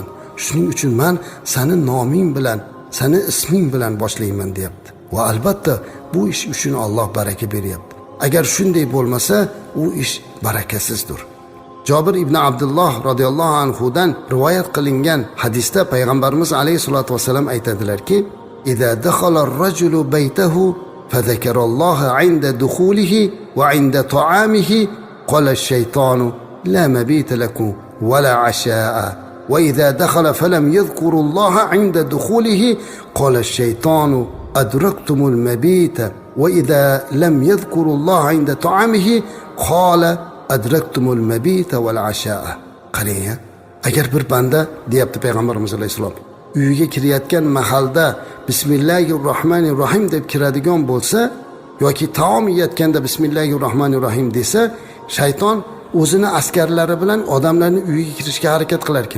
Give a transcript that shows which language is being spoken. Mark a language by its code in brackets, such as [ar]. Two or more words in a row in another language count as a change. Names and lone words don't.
[uz] Shuning uchun men seni noming bilan, seni isming bilan boshlayman deyapti. Va albatta bu ish uchun Alloh baraka beryapti. Agar shunday bo'lmasa, u ish barakasizdir. Jabir ibn Abdullah [ar] رضي الله عنه [uz] rivoyat qilingan hadisda Payg'ambarimiz [ar] عليه الصلاة والسلام [uz] aytadilarki, [ar] "إذا دخل الرجل بيته فذكر الله عند دخوله وعند طعامه قال الشيطان لا مبيت لكم ولا عشاء." وإذا دخل فلم يذكروا الله عند دخوله قال الشيطان أدركتم المبيت وإذا لم يذكروا الله عند طعامه قال أدركتم المبيت والعشاء. [uz] Qarang, agar bir banda deyapti Payg'ambarimiz alayhisalom, uyiga kirayotgan mahalda Bismillahirrohmanirrohim deb kiradigan bo'lsa yoki taom yeyotganda Bismillahirrohmanirrohim desa, shayton o'zini askarlari bilan odamlarning uyiga kirishga harakat qilar ekan.